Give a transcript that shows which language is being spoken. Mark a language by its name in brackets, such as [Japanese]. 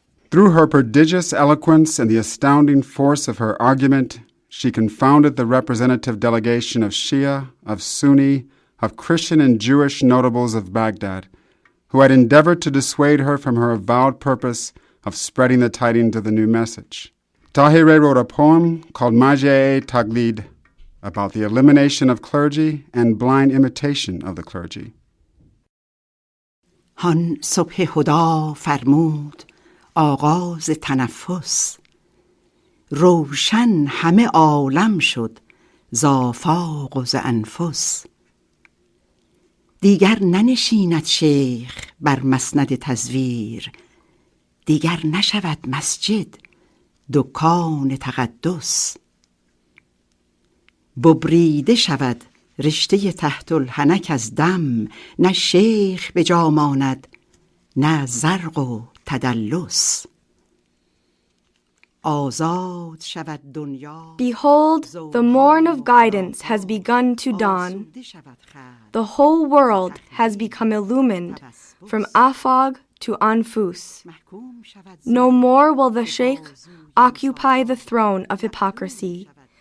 [English] Through her prodigious eloquence and the astounding force of her argument, she confounded the representative delegation of Shia, of Sunni, of Christian and Jewish notables of Baghdad, who had endeavored to dissuade her from her avowed purpose of spreading the tidings of the new message. Táhirih wrote a poem called Majeh Taglid, about the elimination of clergy and blind imitation of the clergy. [Persian] هان صبح هدا فرمود آغاز تنفس، روشن همه عالم شد ز آفاق و ز انفس. دیگر ننشیند شیخ بر مسند تزویر، دیگر نشود مسجد دکان تقدس. ببریده شود رشته تحت الحنک از دم، نه شیخ به جا ماند نه زرق و تدلس. آزاد شود دنیا. [English] Behold, the morn of guidance has begun to dawn. The whole world has become illumined from Afag to Anfus. No more will the sheikh occupy the throne of hypocrisy.